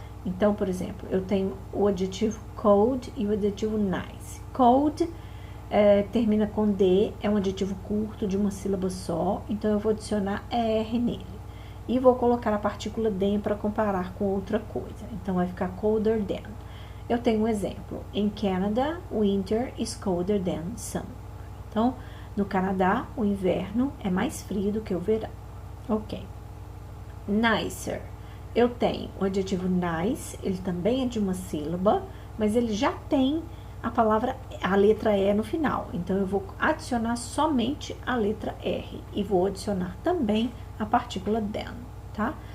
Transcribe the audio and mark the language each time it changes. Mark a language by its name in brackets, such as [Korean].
[Portuguese] Então, por exemplo, eu tenho o adjetivo cold e o adjetivo nice. Cold termina com D, é um adjetivo curto de uma sílaba só, então eu vou adicionar ER nele. E vou colocar a partícula then para comparar com outra coisa, então vai ficar [English] colder than. [Portuguese] Eu tenho um exemplo. [English] In Canada, winter is colder than summer. [Portuguese] Então, no Canadá, o inverno é mais frio do que o verão. Ok. Nicer. Eu tenho o adjetivo nice, ele também é de uma sílaba, mas ele já tem a letra E no final. Então, eu vou adicionar somente a letra R e vou adicionar também a partícula than, tá?